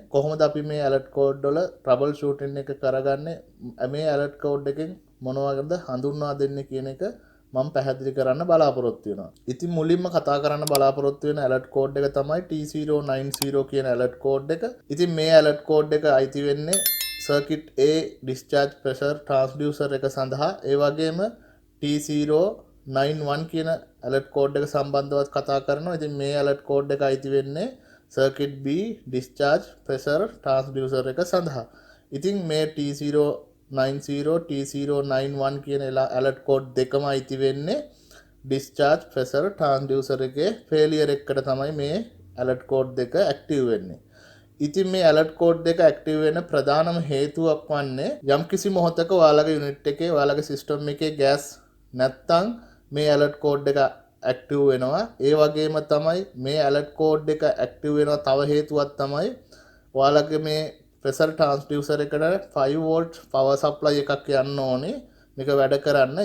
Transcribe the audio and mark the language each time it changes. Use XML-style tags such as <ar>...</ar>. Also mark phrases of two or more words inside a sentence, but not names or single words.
<si>කොහොමද අපි මේ</si> <en>alert code</en> <si>වල</si> <en>trouble shooting</en> <si>එක කරගන්නේ? මේ</si> <en>alert code</en> <si>එකෙන් මොනවද හඳුන්වා දෙන්නේ කියන එක මම පැහැදිලි කරන්න බලාපොරොත්තු වෙනවා. ඉතින් මුලින්ම කතා කරන්න බලාපොරොත්තු වෙන</si> <en>alert code</en> <si>එක තමයි T090 කියන</si> <en>alert code</en> <si>එක. ඉතින් මේ</si> <en>alert code</en> <si>එක අයිති වෙන්නේ</si> <en>circuit A discharge pressure transducer</en> <si>එක සඳහා. ඒ වගේම T091 කියන</si> <en>alert code</en> <si>එක සම්බන්ධව කතා කරනවා. ඉතින් මේ</si> <en>alert code</en> <si>එක අයිති වෙන්නේ</si> <en>circuit B discharge pressure transducer</en> <si>එක සඳහා. ඉතින් මේ T090 T091 කියන</si> <en>alert code</en> <si>දෙකම අයිති වෙන්නේ</si> <en>discharge pressure transducer</en> <si>එකේ failure එකකට තමයි මේ</si> <en>alert code</en> <si>දෙක ඇක්ටිව් වෙන්නේ. ඉතින් මේ</si> <en>alert code</en> <si>දෙක ඇක්ටිව් වෙන ප්‍රධානම හේතුවක් වන්නේ යම්කිසි මොහොතක ඔයාලගේ යුනිට් එකේ ඔයාලගේ සිස්ටම් එකේ ගෑස් නැත්තම් මේ</si> <en>alert code</en> <si>එක ඇක්ටිව් වෙනවා. ඒ වගේම තමයි මේ</si> <en>alert code</en> <si>එක ඇක්ටිව් වෙනවා තව හේතුවක් තමයි ඔයාලගේ මේ</si> <en>pressure transducer</en> <si>එකට 5</si> <en>volt power supply</en> <si>එකක් යන්න ඕනේ මේක වැඩ කරන්න.</si>